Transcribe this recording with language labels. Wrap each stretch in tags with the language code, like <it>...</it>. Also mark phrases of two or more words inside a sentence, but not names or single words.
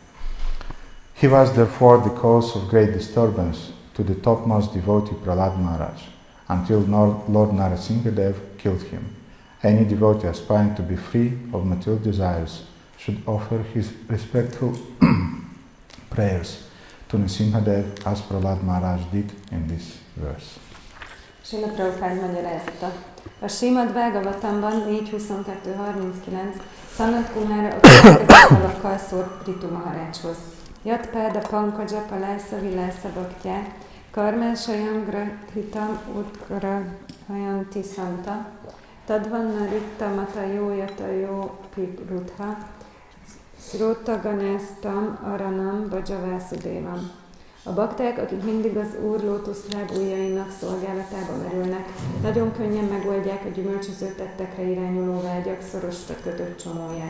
<en>He was therefore the cause of great disturbance to the topmost devotee Prahlad Maharaj, until Lord Nrisimha Dev killed him. Any devotee aspiring to be free of material desires should offer his respectful prayers to Nrisimha Dev as Prahlad Maharaj did in this verse.</en> <hu>Srila Prabhupád magyarázata. A Srimad Bhagavatamban 4.22.39 Sanat Kumára a következő szavakkal szólt Prithu Maharajhoz.</hu> <sa>Jatpáda Pankaja Palásza Vilásza Bhaktya Karmásajam Grahitam Utgrahayanti Santa Tadvanna Ritta Mata Jójata Jó Pirutha Srota Ganesztam Aranam Bajavásudévam.</sa> <hu>A bakták, akik mindig az Úr lótuszláb ujjainak szolgálatába merülnek, nagyon könnyen megoldják a gyümölcsöző tettekre irányuló vágyak szorosra kötött csomóját.</hu>